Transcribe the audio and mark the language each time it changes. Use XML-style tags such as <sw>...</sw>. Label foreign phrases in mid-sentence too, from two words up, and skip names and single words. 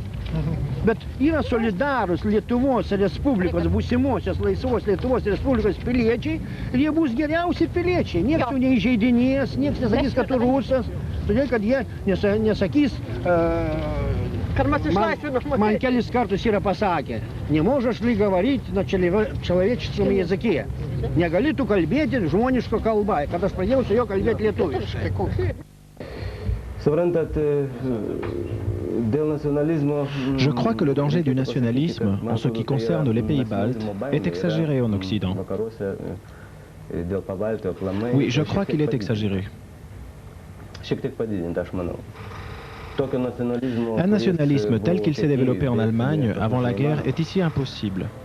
<lt>Bet yra solidarūs Lietuvos Respublikos, būsimosios laisvos Lietuvos Respublikos piliečiai ir jie bus geriausi piliečiai. Niekas jų neįžeidinės, niekas nesakys, kad tu rusas, todėl kad jie nesakys, man kelis kartus yra pasakę,</lt> <ru>не можешь ли говорить на человеческом языке.</ru> <lt>Negali tu kalbėti žmoniško kalba, kad aš pradėjau su jo kalbėti lietuviškai.</lt> <fr>Je crois que le danger du nationalisme, en ce qui concerne les pays baltes, est exagéré en Occident. Oui, je crois qu'il est exagéré. Un nationalisme tel qu'il s'est développé en Allemagne avant la guerre est ici impossible.</fr>